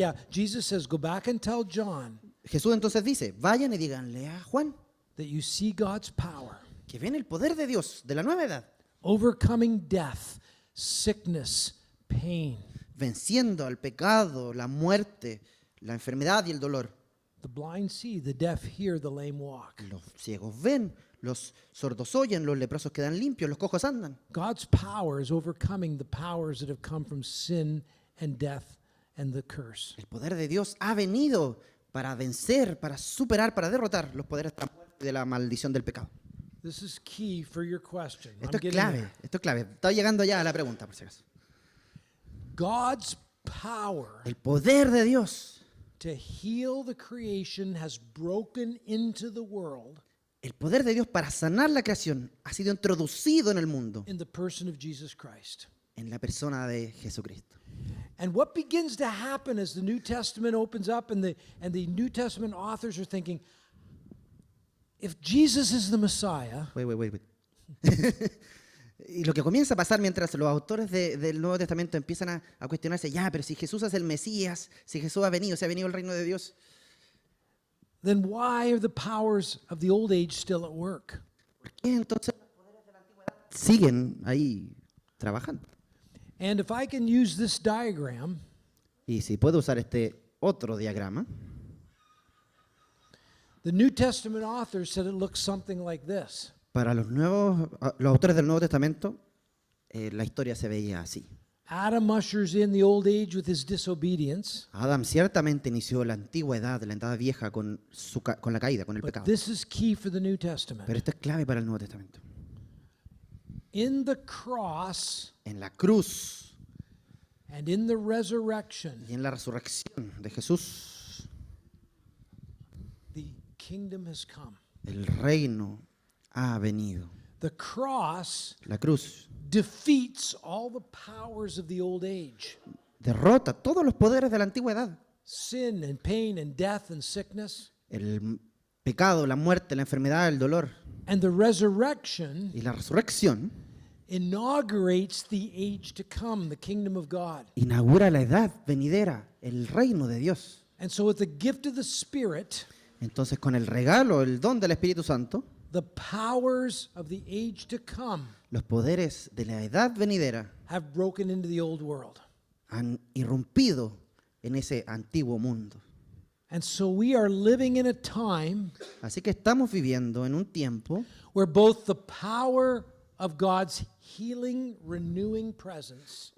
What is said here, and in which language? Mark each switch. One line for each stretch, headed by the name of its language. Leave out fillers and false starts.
English: Jesus says, go back and tell John
Spanish: Jesús entonces dice, vayan y díganle a Juan
English: that you see God's power
Spanish: que ven el poder de Dios de la nueva edad,
English: overcoming death, sickness, pain.
Spanish: venciendo al pecado, la muerte, la enfermedad y el dolor.
English: The blind see, the deaf hear, the lame walk.
Spanish: Los ciegos ven, los sordos oyen, los leprosos quedan limpios, los cojos andan.
English: God's power is overcoming the powers that have come from sin and death and the curse.
Spanish: El poder de Dios ha venido para vencer, para superar, para derrotar los poderes de la muerte y de la maldición del pecado.
English: This is key for your question. I'm
Spanish: Esto es
English: getting
Spanish: clave,
English: there.
Spanish: esto es clave. Estoy llegando ya a la pregunta, por si acaso.
English: God's power
Spanish: El poder de Dios,
English: to heal the creation has broken into the world
Spanish: el poder de Dios para sanar la creación ha sido introducido en el mundo,
English: in the person of Jesus Christ.
Spanish: en la persona de Jesucristo.
English: And what begins to happen as the New Testament opens up and the New Testament authors are thinking, if Jesus is the Messiah, Wait.
Spanish: Y lo que comienza a pasar mientras los autores del Nuevo Testamento empiezan a cuestionarse, ya, pero si Jesús es el Mesías, si Jesús ha venido, si ha venido el reino de Dios,
English: then why are the powers of the old age still at work?
Spanish: ¿por qué entonces los poderes de la antigüedad siguen ahí trabajando?
English: And if I can use this diagram,
Spanish: Y si puedo usar este otro diagrama,
English: the New Testament authors said it looks something like this.
Spanish: para los autores del Nuevo Testamento, la historia se veía así.
English: Adam ushers in the old age with his disobedience,
Spanish: Adán ciertamente inició la antigüedad, la edad vieja, con la caída, con el
English: but
Spanish: pecado.
English: this is key for the New Testament.
Spanish: Pero esto es clave para el Nuevo Testamento.
English: In the cross
Spanish: En la cruz
English: and in the resurrection,
Spanish: y en la resurrección de Jesús,
English: the kingdom has come.
Spanish: el reino ha venido.
English: The cross
Spanish: La cruz
English: defeats all the powers of the old age.
Spanish: derrota todos los poderes de la antigüedad.
English: Sin and pain and death and sickness.
Spanish: El pecado, la muerte, la enfermedad, el dolor.
English: And the resurrection
Spanish: Y la resurrección
English: inaugurates the age to come, the kingdom of God.
Spanish: inaugura la edad venidera, el reino de Dios.
English: And so with the gift of the Spirit,
Spanish: Entonces, con el regalo, el don del Espíritu Santo,
English: the powers of the age to come
Spanish: los poderes de la edad venidera
English: have broken into the old world.
Spanish: han irrumpido en ese antiguo mundo.
English: And so we are living in a time
Spanish: Así que estamos viviendo en un tiempo
English: where both the power of God's healing, renewing presence